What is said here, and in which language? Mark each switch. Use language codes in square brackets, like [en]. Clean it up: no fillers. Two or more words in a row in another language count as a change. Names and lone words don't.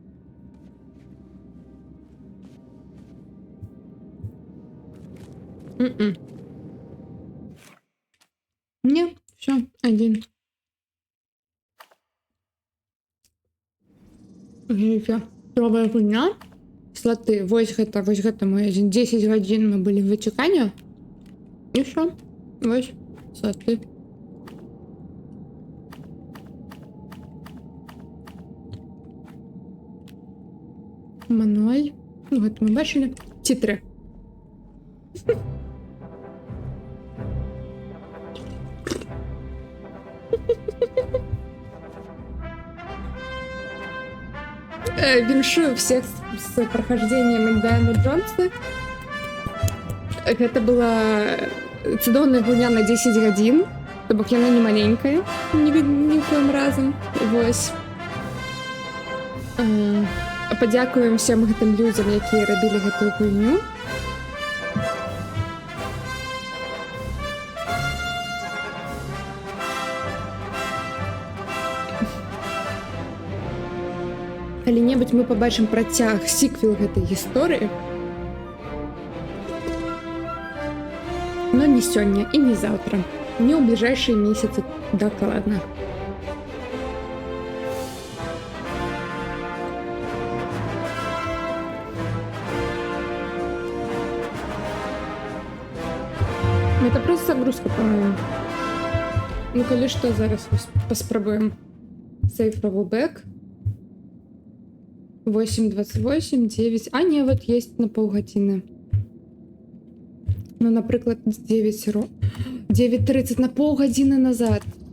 [ru] Не, все, один. Все. [be] Новая гульня. Слоты. Вось гэта мой один. 10 гадзін мы былі в Ватикане. [ru] И все. [be] Вось слоты. Мануаль. Ну, гэта мы бачили. Титры. [ru] Віншую всех с прохождением Индианы Джонса. [be] Гэта была цудоўная гульня на 10 гадзін, то бок яна не маленькая, ні в коім разам. Вось. Падзякуем всем гэтым людзям, якія рабілі гэтую гульню. Калі-небудзь мы пабачым працяг, сіквел гэтай гісторыі. Но не сёння і не заўтра. Не ў бліжэйшыя месяцы дакладна. [ru] Это просто загрузка, по-моему. [be] Ну, калі што, зараз паспрабуем. [en] Save rollback. 8:28, 9... [ru] А, не, вот есть на полгодины. Ну, например, 9:30 на полгодины назад.